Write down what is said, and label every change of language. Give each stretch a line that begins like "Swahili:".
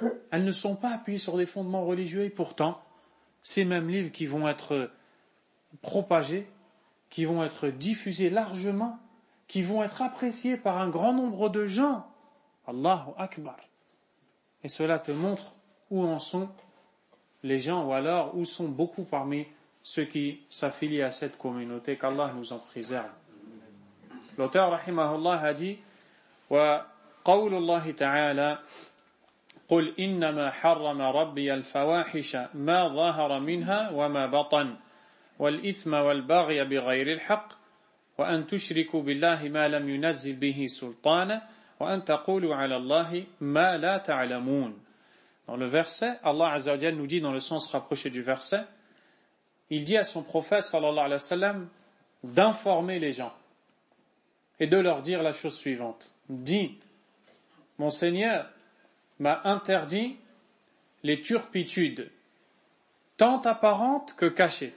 French: Elles ne sont pas appuyées sur des fondements religieux et pourtant, ces mêmes livres qui vont être propagés, qui vont être diffusés largement, qui vont être appréciés par un grand nombre de gens. Allahu Akbar. Et cela te montre où en sont les gens, ou alors où sont beaucoup parmi ceux qui s'affilient à cette communauté, qu'Allah nous en préserve. L'auteur, rahimahullah, a dit
Arabic: وقول الله تعالى قل إنما حرم ربي الفواحش ما ظهر منها وما بطن والإثم والبغي بغير الحق وأن تشركوا بالله ما لم ينزل به سلطانا وأن تقولوا على الله ما لا تعلمون.
French: Dans le verset, Allah Azza wa Jal nous dit dans le sens rapproché du verset, il dit à son prophète sallallahu alayhi wa sallam d'informer les gens et de leur dire la chose suivante. Dis, mon Seigneur m'a interdit les turpitudes, tant apparentes que cachées.